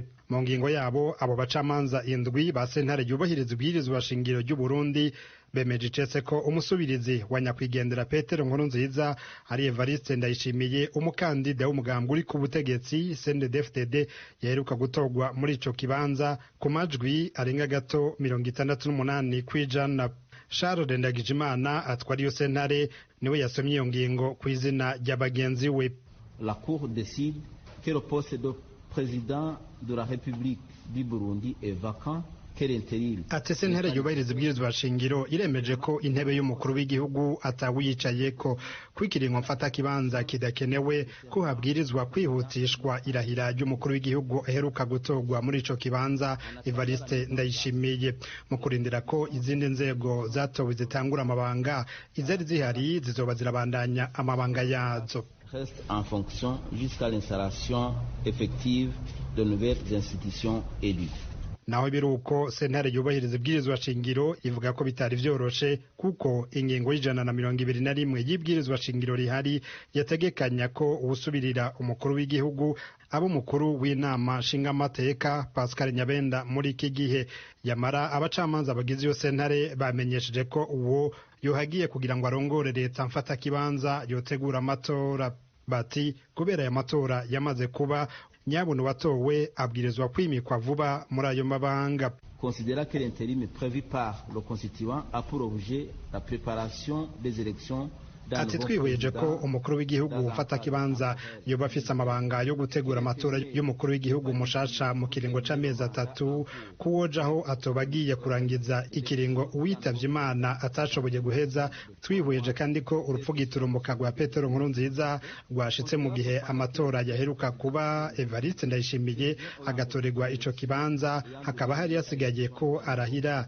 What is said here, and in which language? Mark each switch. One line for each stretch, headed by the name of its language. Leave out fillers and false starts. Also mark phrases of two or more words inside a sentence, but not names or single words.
Rundi: Mu ngingo yabo abo bacamanza indwi ba sentare yubahiriza ibwirizwa shingiro ry'u Burundi bemeje icetse ko umusubirizi wa nyakwigendera Petero Nkurunziza ari Evariste Ndayishimiye, umukandida w'umugambwe uri ku butegetsi CNDD-FDD yaheruka gutorwa muri ico kibanza ku majwi arenga gato 68 kw'ijana. Charles Ndagijimana atwara iyo sentare niwe yasomye iyo ngingo ku izina rya bagenzi we.
French: La Cour décide que le poste de président de la République du Burundi est vacant.
Rundi: Ati sentare yubahiriza ibwirizwa shingiro iremeje ko intebe y'umukuru w'igihugu atawiyicaye ko kwikiringo mfata kibanza kidakenewe ko habwirizwa kwihutishwa irahira ry'umukuru w'igihugu aheruka gutorwa muri ico kibanza Evariste Ndayishimiye. Mu kurindira ko izindi nzego zatowe zitangura amabanga, izari zihari zizoba zirabandanya amabanga yazo.
French: Reste en fonction jusqu'à l'installation effective de nouvelles institutions élues.
Rundi: Naho biruko sentare yubahiriza ibwirizwa shingiro ivuga ko bitari vyoroshe kuko ingingo y'121 y'ibwirizwa shingiro rihari yategekanya ko ubusubirira umukuru w'igihugu abo mukuru w'inama nshingamateka Pascal Nyabenda muri iki gihe. Yamara abacamanza bagize iyo sentare bamenyesheje ko uwo yohagiye kugira ngo arongore leta mfata kibanza yotegura amatora. Bati kubera ya matora yamaze kuba, nyabuntu watowe abwirizwa kwimikwa vuba muri ayo mabanga.
French: Considéra que l'intérim prévu par le constituant a pour objet la préparation des élections.
Rundi: Ati twihweje ko umukuru w'igihugu ufata kibanza yoba afise amabanga yo gutegura amatora y'umukuru w'igihugu mushasha mu kiringo c'amezi 3 kuwojaho atobagiye kurangiza ikiringo uwitavye Imana atashoboye guheza. Twihweje kandi ko urupfugiturumuka rwa Petero Nkurunziza rwashitse mu gihe amatora yaheruka kuba Evariste Ndayishimiye agatorerwa ico kibanza, hakaba hari yasigaye ko arahira.